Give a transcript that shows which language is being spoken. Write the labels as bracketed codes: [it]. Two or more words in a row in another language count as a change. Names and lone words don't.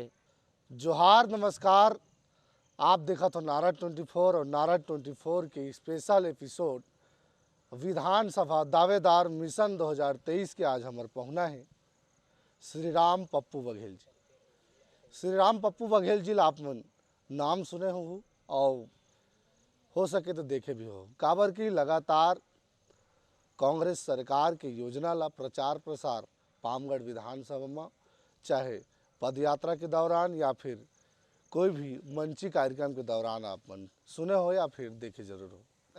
[hne] जोहार नमस्कार। आप देखा तो नारा 24 और नारा 24 के स्पेशल एपिसोड विधानसभा दावेदार मिशन 2023 के आज हमारे पहुना है श्री राम पप्पू बघेल जी। श्री राम पप्पू बघेल जी आप मन नाम सुने हो और सके तो देखे भी हो, काबर की लगातार कांग्रेस सरकार के योजना ला प्रचार प्रसार पामगढ़ विधानसभा में, चाहे पदयात्रा के दौरान या फिर कोई भी मंची कार्यक्रम के दौरान आप मन सुने हो या फिर देखे जरूर हो।